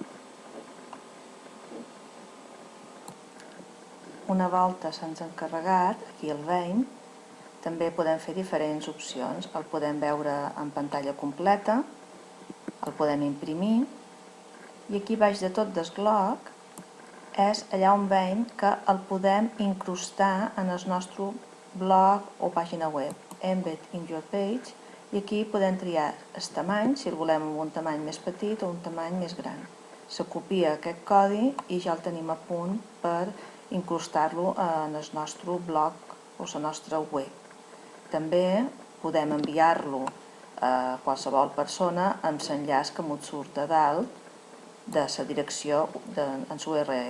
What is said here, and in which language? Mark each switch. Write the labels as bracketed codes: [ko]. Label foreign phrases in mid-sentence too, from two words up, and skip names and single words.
[ca] Una volta se'ns ha carregat, aquí el veiem, també podem fer diferents opcions. El podem veure en pantalla completa, el podem imprimir, i aquí baix de tot del bloc és allà on veiem que el podem incrustar en el nostre blog o pàgina web, [en] Embed in your page, [ca] i aquí podem triar el tamany, si el volem amb un tamany més petit o un tamany més gran. Se copia aquest codi i ja el tenim a punt per incrustar-lo en el nostre blog o la nostra web. També podem enviar-lo a qualsevol persona amb l'enllaç que ens surt a dalt de la direcció en URL.